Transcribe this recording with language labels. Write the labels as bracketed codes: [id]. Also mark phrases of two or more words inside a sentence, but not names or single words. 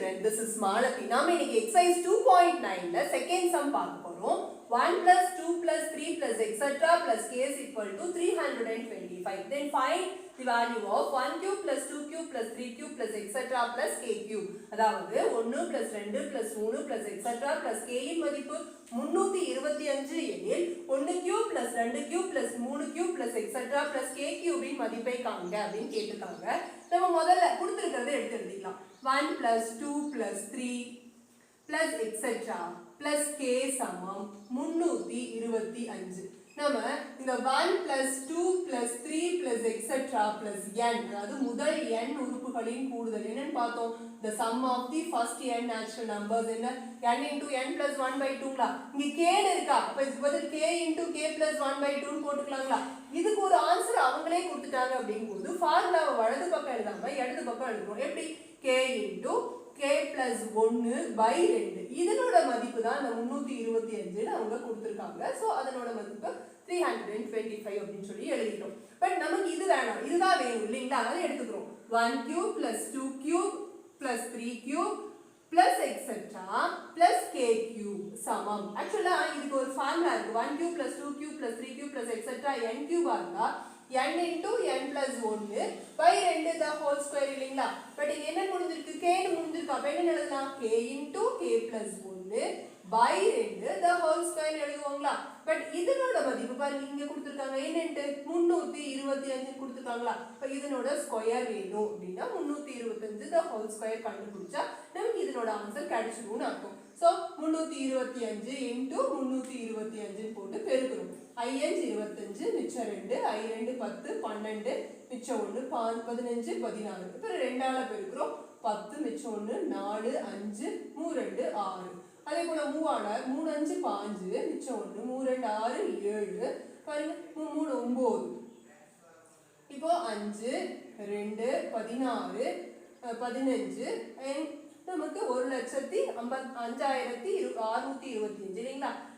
[en] this is Malathi. [ta] நாம இன்னைக்கு exercise 2.9ல [en] second sum [ta] பார்க்க போறோம். [en] 1 plus 2 plus 3 plus etc plus k is equal to 325. Then find the value of 1 cube plus 2 cube plus 3 cube plus etc plus k cube. [ta] அதாவது [en] 1 plus 2 plus 3 plus etc plus k [ta] இன் மதிப்பு 325 எனில் [en] 1 cube plus 2 cube plus 3 cube plus etc plus k cube [ta] இன் மதிப்பை காண்க அப்படினு கேட்டிருக்காங்க. நம்ம முதல்ல கொடுத்திருக்கிறதை எடுத்து எழுதிக்கலாம். [en] 1 plus 2 plus 3 plus etc plus k சமம் 325. [ta] நம்ம இந்த [en] 1 plus 2 plus 3 plus etc plus n [ta] அதாவது முதல் n உறுப்புகளின் கூடுதல் என்னன்னு பார்த்தோம். [en] the sum of the first n natural numbers என்ன n into n plus 1 by 2ங்களா [ta] இங்க k இருக்கா அப்ப இதுக்கு பதில் [en] k into k plus 1 by 2 போட்டுக்கலாங்களா. [ta] இதுக்கு ஒரு ஆன்சர் அவங்களே கொடுத்துட்டாங்க அப்படிங்கும்போது ஃபார்முலாவை வலது பக்கம் எழுதாம இடது பக்கம் எழுதுறோம். எப்படி [en] k into k plus 1 by 2 [ta] இதனோட மதிப்பு தான் அந்த 325 அவங்க கொடுத்திருக்காங்க. சோ அதனோட மதிப்பு 325 அப்படினு சொல்லி எழுதிட்டோம். பட் நமக்கு இது வேணாம், இதுதான் வேணும் இல்லீங்களா, அதை எடுத்துக்கிறோம். [en] 1 cube plus 2 cube plus 3 cube plus etc plus k cube சமம். [ta] ஆக்சுவலா இதுக்கு ஒரு ஃபார்முலா இருக்கு. [en] 1 cube plus 2 cube plus 3 cube plus etc n cube ஆகுதா n into n plus 1 by 2 the whole square இல்லீங்களா. [ta] பட் இங்க என்ன முடிஞ்சிருக்கு, k ன்னு முடிஞ்சிருக்கு. அப்ப என்ன எழுதலாம், [en] k into k plus 1 by 2 the whole square எழுதுவோங்களா. [ta] பட் இதனோட மதிப்பு பாருங்க இங்க கொடுத்திருக்காங்க என்னன்னு 325 கொடுத்திருக்காங்களா. அப்ப இதனோட ஸ்கொயர் வேணும் அப்படினா 325 [en] the whole square [ta] கண்டுபிடிச்சா நமக்கு இதனோட ஆன்சர் கிடைச்சிடும்னு அர்த்தம். சோ 325 into 325 போட்டு பெருக்குறோம். i5 25 மிச்சம் 2 i2 10 12 மிச்சம் 1 15 16 இப்போ ரெண்டால பெருக்குறோம். 10 மிச்சம் 1 4 5 3 2 6 அதே போல 3 ஆல 3 5 5 மிச்சம் 1 3 2 6 7 பாருங்க 3 9 இப்போ 5 2 16 15 நமக்கு 1,55,625 இல்லைங்களா.